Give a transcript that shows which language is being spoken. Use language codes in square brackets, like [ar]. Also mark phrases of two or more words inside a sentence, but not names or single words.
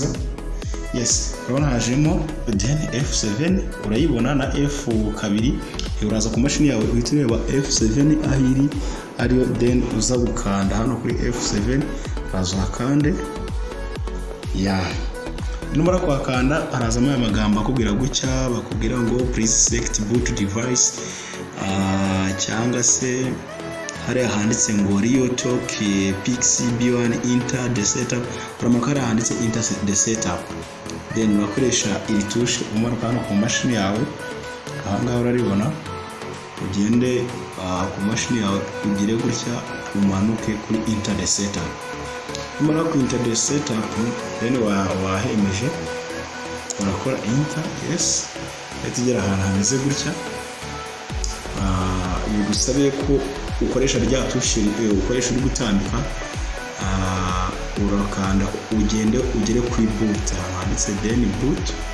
[rw] Yes, urabona hajemo then F7, urayibona na F2. Uraza ku mashini yawe uhita ureba F7 ahiri ariyo, then uza gukanda hano kuri F7, uraza ukande. Numara kwakanda harazamo aya magambo akubwira gutya, bakubwira ngo [en] please select boot device, [rw] cyangwa se hari handitse ngo Rio Talk Pixie B1 [en] enter the setup. [rw] Uramakara handitse [en] enter the setup, [rw] then urakoresha iri tushe umanuka hano ku mashini yawe. Ahangaha uraribona, ugende ku mashini yawe ugire gutya umanuke kuri [en] enter the setup. [rw] Numara ku [en] enter the setup, [rw] then wahemeje urakora enter. Yes, tugera ahantu hameze gutya. Bigusabe ko ukoresha rya tushe ukoresha uri gutambika, urakanda ugende ugere kuri boot handitse then boot.